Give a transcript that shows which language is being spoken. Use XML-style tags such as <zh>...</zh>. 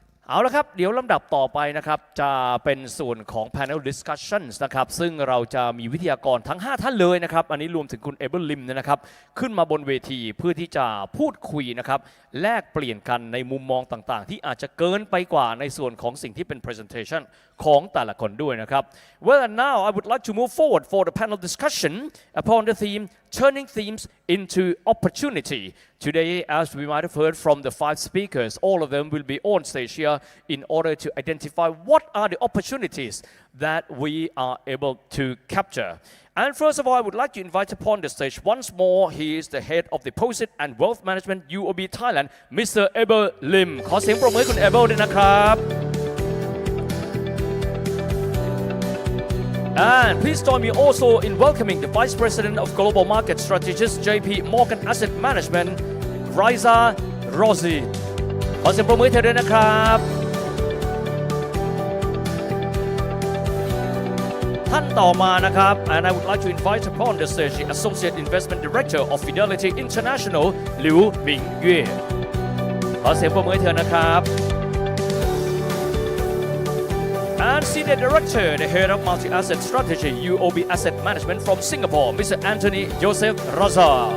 <th>เอาละครับเดี๋ยวลำดับต่อไปนะครับจะเป็นส่วนของ panel discussions นะครับซึ่งเราจะมีวิทยากรทั้ง5ท่านเลยนะครับอันนี้รวมถึงคุณ Abel Lim นะครับขึ้นมาบนเวทีเพื่อที่จะพูดคุยนะครับแลกเปลี่ยนกันในมุมมองต่างๆที่อาจจะเกินไปกว่าในส่วนของสิ่งที่เป็น presentation ของแต่ละคนด้วยนะครับ</th> <en>Well and now I would like to move forward for the panel discussion upon the theme turning themes into opportunity. Today, as we might have heard from the 5 speakers, all of them will be on stage here in order to identify what are the opportunities that we are able to capture. And first of all, I would like to invite upon the stage once more, he is the head of Deposit and Wealth Management UOB Thailand, Mr. Abel Lim.</en> <th>ขอเสียงปรบมือให้คุณ Abel ด้วยนะครับ</th> <en>And please join me also in welcoming the Vice President of Global Market Strategist JPMorgan Asset Management, Riza Rozi.</en> <th>ขอเสียงปรบมือให้เธอด้วยนะครับท่านต่อมานะครับ</th> <en>and I would like to invite upon the stage the Associate Investment Director of Fidelity International, Liu Mingyue.</en> <th>ขอเสียงปรบมือให้เธอนะครับ</th> <en>And Senior Director, the Head of Multi-Asset Strategy, UOB Asset Management from Singapore, Mr. Anthony Joseph Raza.</en>